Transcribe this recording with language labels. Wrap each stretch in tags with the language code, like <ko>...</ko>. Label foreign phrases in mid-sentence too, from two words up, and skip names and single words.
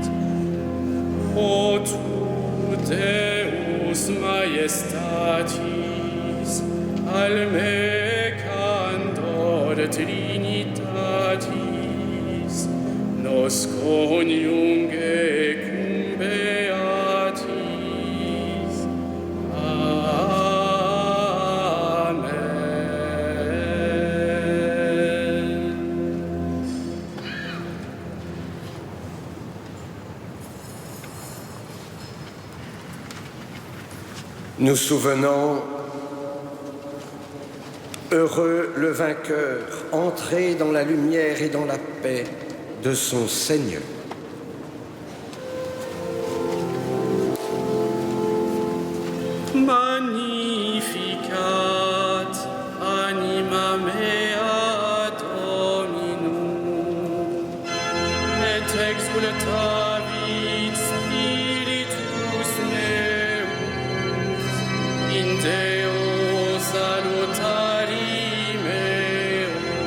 <la>O tu, Deus majestatis, al me candor Trinitatis, nos coniunge cum beatis. Amen.</la> <fr>Nous souvenons, heureux le vainqueur, entré dans la lumière et dans la paix de son Seigneur.</fr> <la>Magnificat anima mea Dominum, et exultavit spiritus meus in Deo salutari meo,</la>